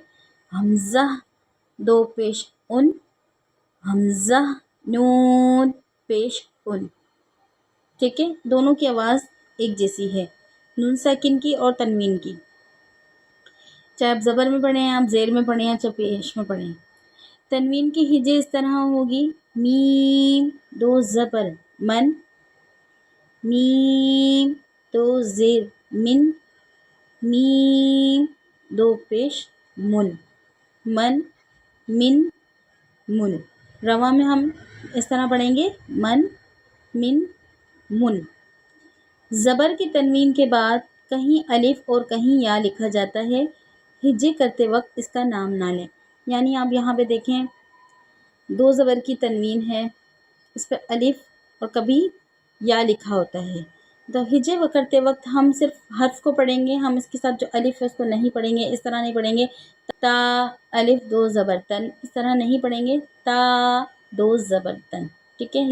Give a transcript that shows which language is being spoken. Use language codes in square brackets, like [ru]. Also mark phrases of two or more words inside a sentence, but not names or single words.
[ur] حمزہ 2 پیش ان، حمزہ نون پیش ان، ٹھیک ہے، دونوں کی آواز ایک جیسی ہے نون ساکن کی اور تنوین کی، چاہے آپ زبر میں پڑھیں آپ زیر میں پڑھیں چاہے پیش میں پڑھیں۔ تنوین کی ہجے اس طرح ہوگی، میم 2 زبر من، میم 2 زیر من، میم 2 پیش من، من من من۔ رواں میں ہم اس طرح پڑھیں گے من من من۔ زبر کی تنوین کے بعد کہیں الف اور کہیں یا لکھا جاتا ہے، ہجے کرتے وقت اس کا نام نہ لیں، یعنی آپ یہاں پہ دیکھیں 2 زبر کی تنوین ہے، اس پہ الف اور کبھی یا لکھا ہوتا ہے، تو ہجے کرتے وقت ہم صرف حرف کو پڑھیں گے، ہم اس کے ساتھ جو الف ہے اس کو نہیں پڑھیں گے، اس طرح نہیں پڑھیں گے تا الف 2 زبر تن، اس طرح نہیں پڑھیں گے تا 2 زبر تن، ٹھیک ہے۔